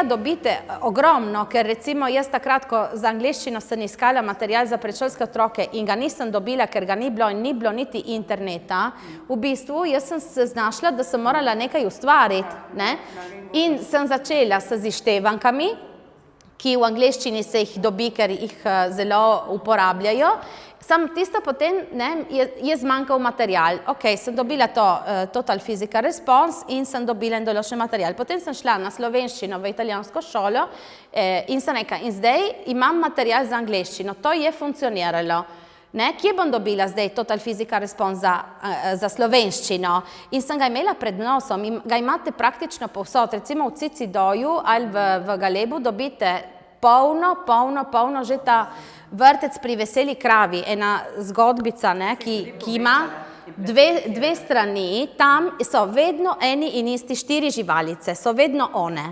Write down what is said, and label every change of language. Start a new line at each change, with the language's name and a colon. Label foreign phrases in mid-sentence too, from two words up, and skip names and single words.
Slovenian: dobite ogromno, ker recimo jaz takrat, ko z angleščino sem iskala material za predšolske otroke in ga nisem dobila, ker ga ni bilo in ni bilo niti interneta, v bistvu jaz sem se znašla, da sem morala nekaj ustvariti, in sem začela s izštevankami, ki v angleščini se jih dobi, ker jih zelo uporabljajo. Samo tisto potem je zmanjkal material. Ok, sem dobila to
English: total physical response
Slovenian: in sem dobila en določen material. Potem sem šla na slovenščino v italijansko šolo in sem rekla, in zdaj imam material za angleščino. To je funkcioniralo. Kje bom dobila zdaj
English: total physical response
Slovenian: za slovenščino? In sem ga imela pred nosom in ga imate praktično povsod. Recimo v Cicidoju ali v Galebu dobite polno že ta vrtec pri Veseli kravi, ena zgodbica, ki ima dve strani, tam so vedno eni in isti 4 živalice, so vedno one.